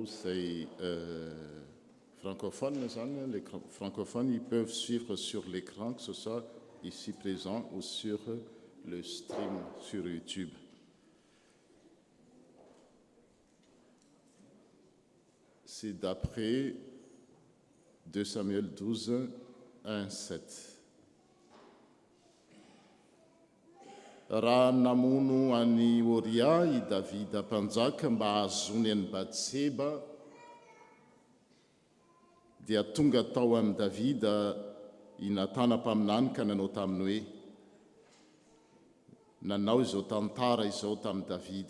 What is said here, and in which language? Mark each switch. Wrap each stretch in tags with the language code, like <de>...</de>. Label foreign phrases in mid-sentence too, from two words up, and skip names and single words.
<mg>izay francophones zany,</mg> <fr>les francophones, ils peuvent suivre sur l'écran, que ce soit ici présent ou sur le stream sur YouTube. C'est d'après 2 Samuel 12, 1, 7.</fr> <mg>Raha namono any Oria i Davida mpanjaka mba ahazony an'i Batseba, dia tonga tao amin'i Davida i Natana mpaminany ka nanao taminy hoe, nanao izao tantara izao tamin'i Davida.</mg>